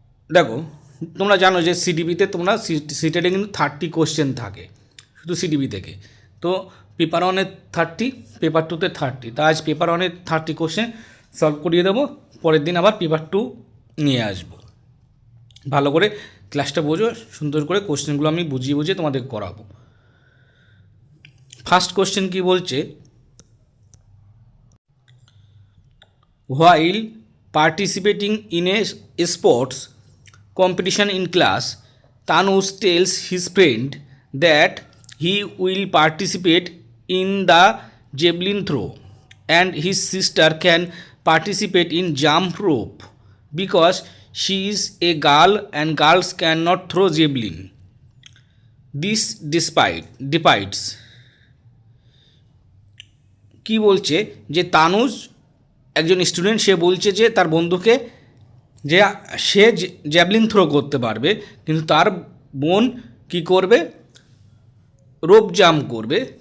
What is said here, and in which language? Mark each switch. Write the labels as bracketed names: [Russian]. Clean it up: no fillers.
[Bangla] দেখো, তোমরা জানো যে সিডিপিতে তোমরা সিটেটে কিন্তু 30 কোশ্চেন থাকে শুধু সিডিপি থেকে। তো পেপার 1-এর 30, পেপার 2-তে 30। তা আজ পেপার 1-এর 30 কোশ্চেন সলভ করিয়ে দেবো, পরের দিন আবার পেপার 2 নিয়ে আসবো। ভালো করে ক্লাসটা বোঝো, সুন্দর করে কোশ্চেনগুলো আমি বুঝিয়ে তোমাদের করাবো। ফার্স্ট কোশ্চেন কি বলছে, [English] while participating in a sports competition in class, Tanuj tells his friend that he will participate in the javelin throw and his sister can participate in jump rope because she is a girl and girls cannot throw javelin. This despites [Bangla] কি বলছে যে তানুজ একজন student, সে বলছে যে তার বন্ধুকে যে সে javelin throw করতে পারবে, কিন্তু তার বোন কি করবে, রোপ জাম্প করবে।